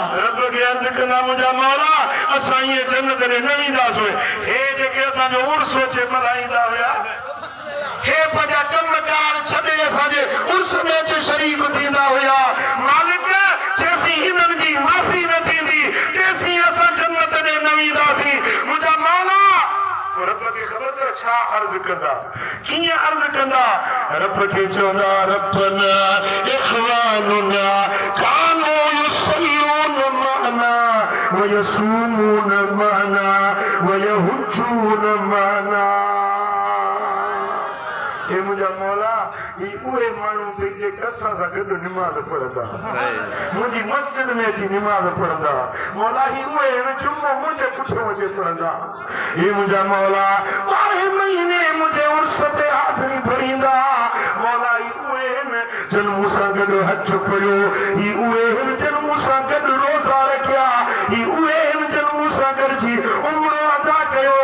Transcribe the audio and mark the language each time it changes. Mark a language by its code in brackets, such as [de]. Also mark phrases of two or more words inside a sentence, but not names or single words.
[sd] रब खे अर्ज़ कंदा मुंहिंजा मौला असां इहे जन्नत ॾे न वेंदासीं, हे जेके असांजो उर्स अचे मल्हाईंदा हुया, हे पंहिंजा कमकार छॾे असांजे उर्स में अची शरीक थींदा हुया, मालिक जेसीं हिननि जी माफ़ी न थींदी तेसीं असां जन्नत ॾे न वेंदासीं। मुंहिंजा मौला रब खे ख़बर अथव छा अर्ज़ कंदा, कीअं अर्ज़ कंदा? रब खे चवंदा [ar] ربنا إخواننا كانوا يصلون معنا و يصومون معنا و يحجون معنا. [sd] हे मुंहिंजा मौला ही उहे माण्हू थे जेके असां सां गॾु निमाज़ पढ़ंदा, मुंहिंजी मस्जिद में अची निमाज़ पढ़ंदा, मौला ही उहे हिन जुम्मो मुंहिंजे पुठियों अची पढ़ंदा। हे मुंहिंजा मौला 12 महीने मुंहिंजे उर्स ते हाज़िरी भरींदा, मौला ही उहे हिन जन मूंसां गॾु हज पढ़ियो, ही उहे हिन जन मूंसां गॾु रोज़ा रखिया, ही उहे हिन जन मूंसां गॾिजी उम्रो अदा कयो।